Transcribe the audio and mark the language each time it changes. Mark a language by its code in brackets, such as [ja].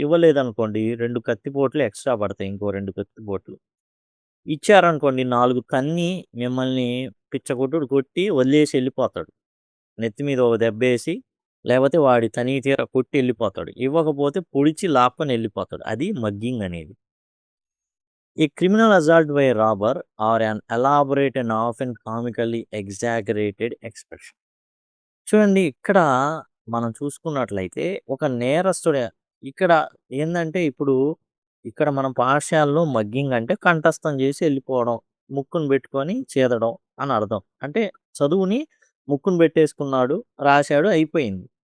[te] ఇవ్వలేదనుకోండి 2 కత్తిపోట్లు extra పడతాయి. ఇంకో 2 కత్తిపోట్లు. ఇచ్చారనుకోండి 4 తన్ని మిమ్మల్ని పిచ్చకొట్టుడు కొట్టి వదిలేసి ఎళ్ళిపోతాడు. నెత్తి మీద ఒక దెబ్బేసి లేపోతే వాడి తనివి తీరా కొట్టి ఎళ్ళిపోతాడు. ఇవ్వకపోతే పొడిచి లాక్కొని ఎళ్ళిపోతాడు. అది మగ్గింగ్ అనేది. [en] A criminal assault by a robber or an elaborate and often comically exaggerated expression. [te] చూడండి ఇక్కడ మనం చూసుకున్నట్లయితే ఒక నేరస్తుడే ఇక్కడ ఏందంటే ఇప్పుడు ఇక్కడ మనం పాఠశాలలో మగ్గింగ్ అంటే కంఠస్థం చేసి వెళ్ళిపోవడం. ముక్కును పెట్టుకొని చేదడం అని అర్థం. అంటే చదువుని ముక్కును పెట్టేసుకున్నాడు, రాశాడు అయిపోయింది.